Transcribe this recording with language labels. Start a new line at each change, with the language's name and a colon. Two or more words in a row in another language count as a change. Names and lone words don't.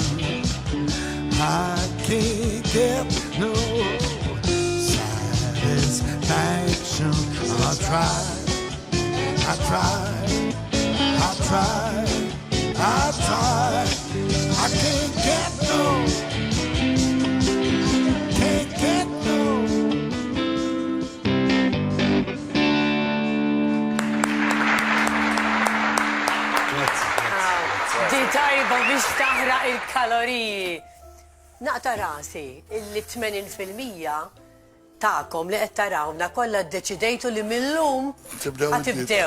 English: I can't get no satisfaction. I try, I can't get no, can't get no.
Maltese: Di tajba biex taħraq il-kaloriji. Naqta rasi, il-80% ta'kom li qed tarawna kollha ddeċidejtu li millum ħatibdew.